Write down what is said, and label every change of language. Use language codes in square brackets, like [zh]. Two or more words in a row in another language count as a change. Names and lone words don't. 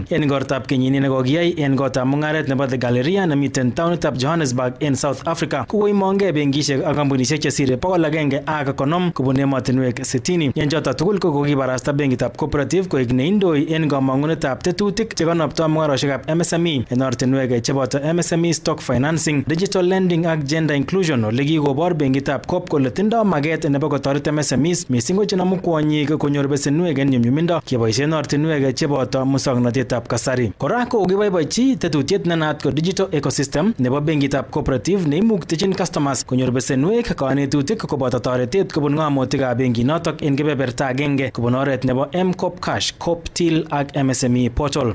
[kln] En igortab kenyini nekokiyai en kotab mung'aret nebo The Galleria nemiten taonitab Johannesburg en South Africa, kokoimongei benkisiek ak kampunisiek chesire 150 kobun emotinwek 60. En choto tugul kokibarasta benkitab Cooperative koek neindoi en kamang'unetab tetutik chekonoptoi mung'arosiekab MSME en ortinwek cheboto [en] MSME stock financing, digital lending [kln] ak [en] gender inclusion, [kln] ole kikobor benkitab COP kole tindoi maget nebo kotoret MSMEs mising ko chenomu kwonyik konyor besenwek en nyumnyumindo keboisien ortinwek cheboto musoknotetab kasari. Kora ko kiboiboichi tetutiet nenaat ko [en] digital ecosystem [kln] nebo benkitab Cooperative neimuktechin customers konyor besenwek, kanetutik koboto toretet kobun ng'omutikab benkinotok en kebeberta agenge kobun oret nebo M-Cop Cash, Cop Till ak MSME Portal.